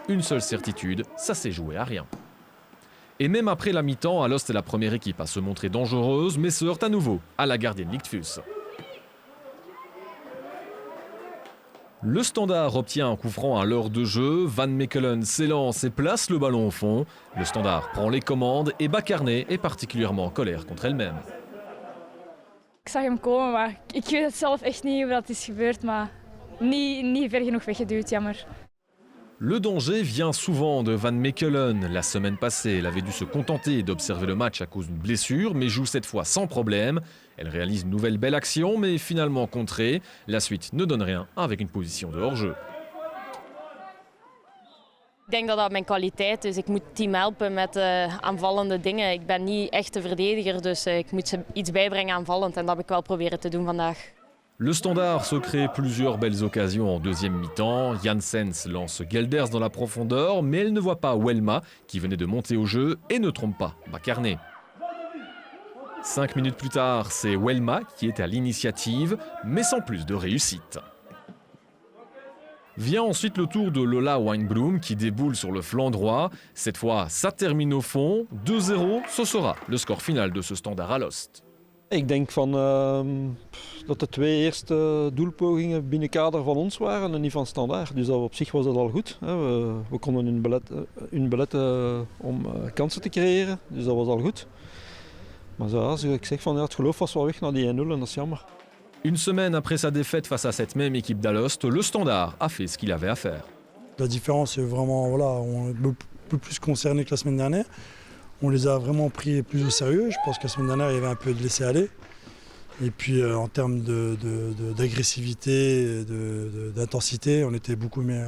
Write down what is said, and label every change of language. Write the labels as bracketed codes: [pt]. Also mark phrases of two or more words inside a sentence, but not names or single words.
[fr] Une seule certitude, ça s'est joué à rien. Et même après la mi-temps, Alost est la première équipe à se montrer dangereuse, mais se heurte à nouveau à la gardienne Lichtfuss. Le Standard obtient un coup franc à l'heure de jeu, Van Mechelen s'élance et place le ballon au fond. Le Standard prend les commandes et Bakarné est particulièrement en colère contre elle-même. [nl] Ik zag hem komen, maar ik weet het zelf echt niet hoe dat is gebeurd, maar niet ver genoeg weggeduwd, jammer. [fr] Le danger vient souvent de Van Mechelen. La semaine passée, elle avait dû se contenter d'observer le match à cause d'une blessure, mais joue cette fois sans problème. Elle réalise une nouvelle belle action, mais finalement contrée. La suite ne donne rien avec une position de hors-jeu. [nl] Ik denk dat dat mijn kwaliteit is. Ik moet het team helpen met aanvallende dingen. Ik ben niet echt de verdediger, dus ik moet ze iets bijbrengen aanvallend. En dat heb ik wel proberen te doen vandaag. [fr] Le Standard se crée plusieurs belles occasions en deuxième mi-temps. Janssens lance Gelders dans la profondeur, mais elle ne voit pas Welma, qui venait de monter au jeu, et ne trompe pas Bakarné. 5 minutes plus tard, c'est Welma qui est à l'initiative, mais sans plus de réussite. Vient ensuite le tour de Lola Wanbloem qui déboule sur le flanc droit. Cette fois, ça termine au fond. 2-0, ce sera le score final de ce Standard Alost. [nl] Ik denk dat de 2 eerste doelpogingen binnen kader van ons waren en niet van Standaard. Dus op zich was dat al goed. We konden hun beletten om kansen te creëren, dus dat was al goed. Maar zoals ik zeg, het geloof was wel weg naar die 1-0 en dat is jammer. [fr] Une semaine après sa défaite face à cette même équipe d'Alost, le Standard a fait ce qu'il avait à faire. La différence est vraiment, on est un peu plus concerné que la semaine dernière. On les a vraiment pris plus au sérieux. Je pense que la semaine dernière, il y avait un peu de laisser-aller. Et puis en termes d'agressivité, d'intensité, on était beaucoup meilleur.